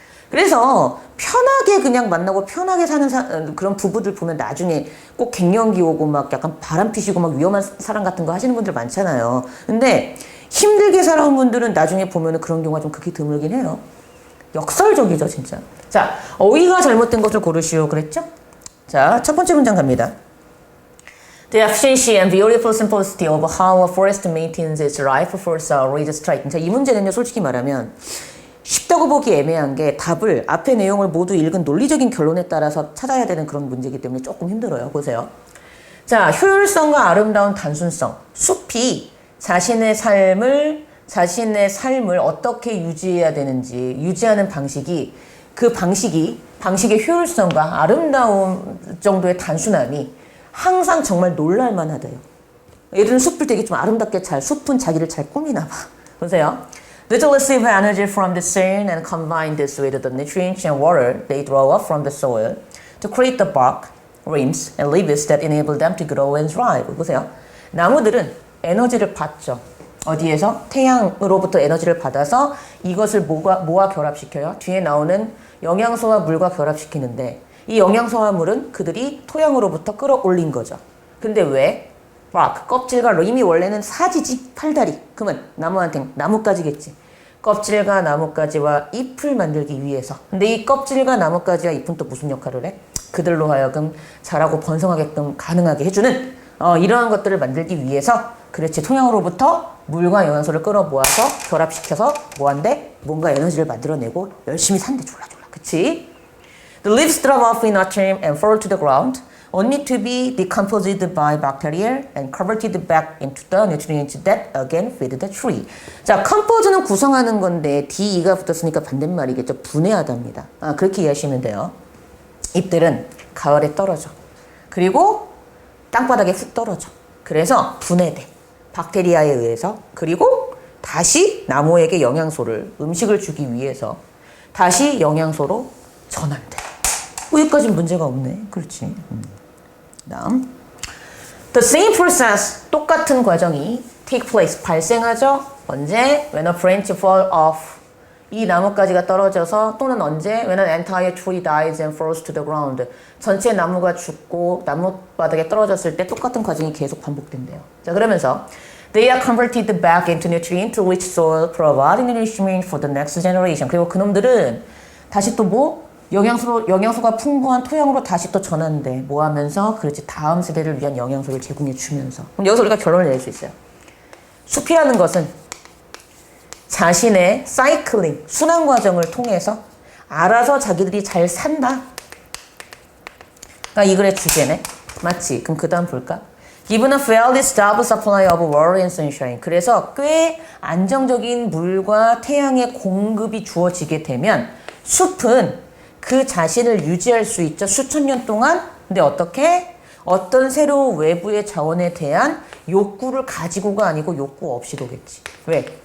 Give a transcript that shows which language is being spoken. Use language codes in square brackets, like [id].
[ko] 그래서 편하게 그냥 만나고 편하게 사는 그런 부부들 보면 나중에 꼭 갱년기 오고 막 약간 바람 피시고 막 위험한 사랑 같은 거 하시는 분들 많잖아요. 근데 힘들게 살아온 분들은 나중에 보면은 그런 경우가 좀 극히 드물긴 해요. 역설적이죠, 진짜. 자, 어휘가 잘못된 것을 고르시오. 그랬죠? 자, 첫 번째 문장 갑니다. [en] The efficiency and beautiful simplicity of how a forest maintains its life force are really striking. [ko] 자, 이 문제는요, 솔직히 말하면 쉽다고 보기 애매한 게 답을 앞의 내용을 모두 읽은 논리적인 결론에 따라서 찾아야 되는 그런 문제이기 때문에 조금 힘들어요. 보세요. 자, 효율성과 아름다운 단순성. 숲이 자신의 삶을 어떻게 유지해야 되는지 유지하는 방식이 방식의 효율성과 아름다움 정도의 단순함이 항상 정말 놀랄만하대요. 예를 들면 숲을 되게 좀 아름답게 숲은 자기를 잘 꾸미나 봐. 보세요. [en] They receive energy from the sun and combine this with the nutrients and water they draw up from the soil to create the bark, roots, and leaves that enable them to grow and thrive. [ko] 보세요. 나무들은 에너지를 받죠. 어디에서? 태양으로부터 에너지를 받아서 이것을 뭐와 결합시켜요? 뒤에 나오는 영양소와 물과 결합시키는데 이 영양소와 물은 그들이 토양으로부터 끌어올린 거죠. 근데 왜? bark, 껍질과 이미 원래는 사지지, 팔다리. 그러면 나무한테 나뭇가지겠지. 껍질과 나뭇가지와 잎을 만들기 위해서. 근데 이 껍질과 나뭇가지와 잎은 또 무슨 역할을 해? 그들로 하여금 자라고 번성하게끔 가능하게 해주는 이러한 것들을 만들기 위해서 그렇지 토양으로부터 물과 영양소를 끌어모아서 결합시켜서 뭐한대? 뭔가 에너지를 만들어내고 열심히 산대 졸라졸라. 그치? [en] The leaves drop off in autumn and fall to the ground. Only to be decomposed by bacteria and converted back into the nutrients that again feed the tree. [ko] 자, compose는 구성하는 건데 DE가 붙었으니까 반대말이겠죠. 분해하답니다. 그렇게 이해하시면 돼요. 잎들은 가을에 떨어져. 그리고 땅바닥에 훅 떨어져. 그래서 분해돼. 박테리아에 의해서. 그리고 다시 나무에게 영양소를 음식을 주기 위해서 다시 영양소로 전환돼. 여기까지는 문제가 없네. 그렇지. 다음. [en] The same process, [ko] 똑같은 과정이 [en] take place, [ko] 발생하죠. 언제? [en] When a branch fall off. [ko] 이 나뭇가지가 떨어져서 또는 언제? [en] When an entire tree dies and falls to the ground. [ko] 전체 나무가 죽고 나뭇바닥에 떨어졌을 때 똑같은 과정이 계속 반복된대요. 자, 그러면서 [en] They are converted back into nutrient rich soil, providing nourishment for the next generation. [ko] 그리고 그놈들은 다시 또 뭐? 영양소가 풍부한 토양으로 다시 또 전환돼. 뭐 하면서? 그렇지. 다음 세대를 위한 영양소를 제공해 주면서. 그럼 여기서 우리가 결론을 낼 수 있어요. 숲이라는 것은 자신의 사이클링, 순환 과정을 통해서 알아서 자기들이 잘 산다. 그러니까 이 글의 주제네. 맞지? 그럼 그 다음 볼까? [en] Given a fairly stable supply of water and sunshine. [ko] 그래서 꽤 안정적인 물과 태양의 공급이 주어지게 되면 숲은 그 자신을 유지할 수 있죠. 수천 년 동안. 근데 어떻게? 어떤 새로운 외부의 자원에 대한 욕구를 가지고가 아니고 욕구 없이도 겠지. 왜?